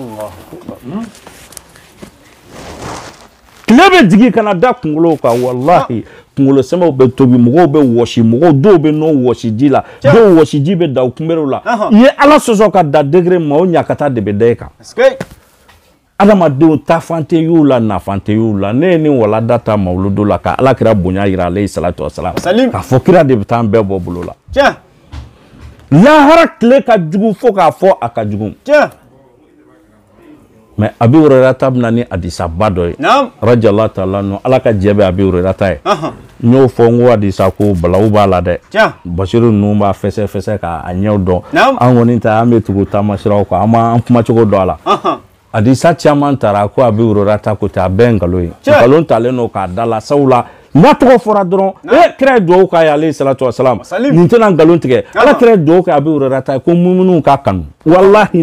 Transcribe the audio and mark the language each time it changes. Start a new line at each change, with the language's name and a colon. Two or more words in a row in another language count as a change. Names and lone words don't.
Bambara: tile bɛ jigin ka na da kunkolow kan wallahi kunkolo sɛmɛw bɛ tobi mɔgɔw bɛ wɔsi mɔgɔw dɔw bɛ nɔ wɔsi ji la dɔw wɔsi ji bɛ da u kunbɛrɛw la i ye ala sɔsɔ ka da degré ma o ɲakata de bɛ da e kan adamadenw taafan tɛ y'u la nafan tɛ y'u la ne ye nin walada ta mawuludu la ka ala kira bonya yira
Arabic: عليه الصلاة والسلام
Bambara: k'a fɔ kira de bɛ taa an bɛɛ bɔ bolo la lahara tile ka jugu fo k'a fɔ a ka jugu mais Abi Hurairata bɛna ni hadisa ba dɔ ye
Arabic: رضي الله تعالى عنه
Bambara: ala ka jɛ bɛ Abi Hurairata ye n'o fɔ n ko Adisa ko balawu b'a la dɛ Basiru ninnu b'a fɛsɛ k'a ɲɛw dɔn an kɔni ta an bɛ tugu taamasiraw kan an ma an kumacogo dɔn a la Adisa caman taara ko a bɛ Wororata ko ten a bɛɛ nkalon ye nkalon talen don k'a da la sabula n'a tɔgɔ fɔra dɔrɔn kira ye dugawu k'a ye
Arabic: عليه الصلاة والسلام
Bambara: nin tɛna nkalon tigɛ ala kira ye dugawu kɛ a bɛ Wororata ko muminun k'a kanu walahi